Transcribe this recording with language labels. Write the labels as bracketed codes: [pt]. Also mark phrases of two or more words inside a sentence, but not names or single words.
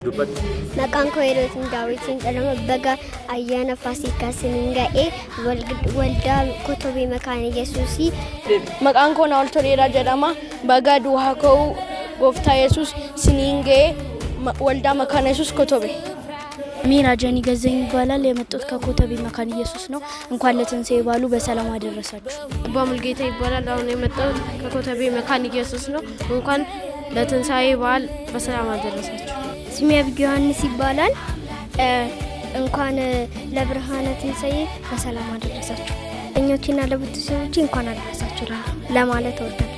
[om] Maqaan koo Yerootiin Daawwitiin jedhama. Baga ayyaana Faasikaa isiniin ga'e waldaa Kotobee Makaana Yesuusii. Maqaan koo Naa'ol Toleeraa jedhama. Baga du'aa ka'uu Gooftaa Yesuus isiniin ga'e waldaa Makaana Yesuus Kotobee. [am] Miira Jani ገዘኝ ይባላል የመጣሁት ከኮተቤ መካነ ኢየሱስ ነው እንኳን ለትንሳኤ በዓሉ በሰላም አደረሳችሁ በሙልጌታ ይባላል አሁን የመጣሁት ከኮተቤ መካነ ኢየሱስ ነው እንኳን ለትንሳኤ በዓል በሰላም አደረሳችሁ ስሜ አብይ ዮሐንስ ይባላል እንኳን ለብርሃነ ትንሳኤ በሰላም አደረሳችሁ እኞችና ለቤተሰቦቼ እንኳን አደረሳችሁ ለማለት እወዳለሁ